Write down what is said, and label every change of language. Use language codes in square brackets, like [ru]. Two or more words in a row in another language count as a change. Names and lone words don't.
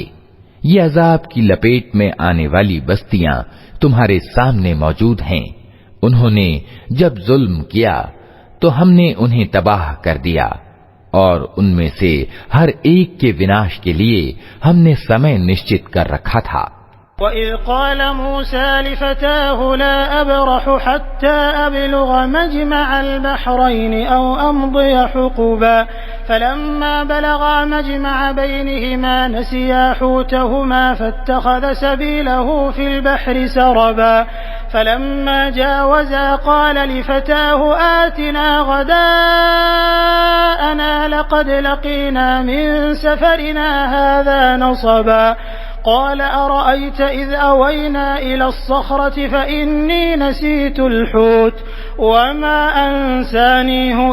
[hi] ये अजाब की लपेट में आने वाली बस्तियां तुम्हारे सामने मौजूद हैं। उन्होंने जब जुल्म किया तो हमने उन्हें तबाह कर दिया और उनमें से हर एक के विनाश के लिए हमने समय निश्चित कर रखा था। [ar] وإذ قال موسى لفتاه لا أبرح حتى أبلغ مجمع البحرين أو أمضي حقبا فلما بلغا مجمع بينهما نسيا حوتهما فاتخذ سبيله في البحر سربا فلما جاوزا قال لفتاه آتنا غداءنا لقد لقينا من سفرنا هذا نصبا قال أرأيت إذ أوينا إلى الصخرة فإني نسيت الحوت وما أنسانيه